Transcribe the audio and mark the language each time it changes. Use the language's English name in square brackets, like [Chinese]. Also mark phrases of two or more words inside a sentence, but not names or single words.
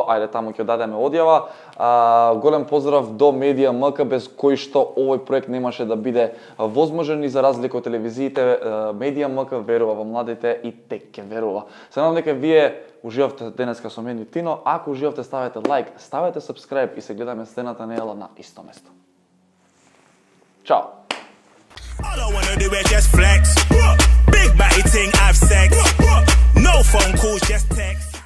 [Macedonian] Ајде таму ќе дадеме одјава. Голем поздрав до Медија МК, без кој што овој проект немаше да биде возможен и за разлика од телевизиите, Медија МК верува во младите и тек ќе верува. Се надам дека вие уживавте денеска со мене и Тино. Ако уживавте, ставете лайк, ставете subscribe и се гледаме следната недела на исто место. Чао! [English] All I wanna do is just flex. Big body thing, have sex. No phone calls, just text.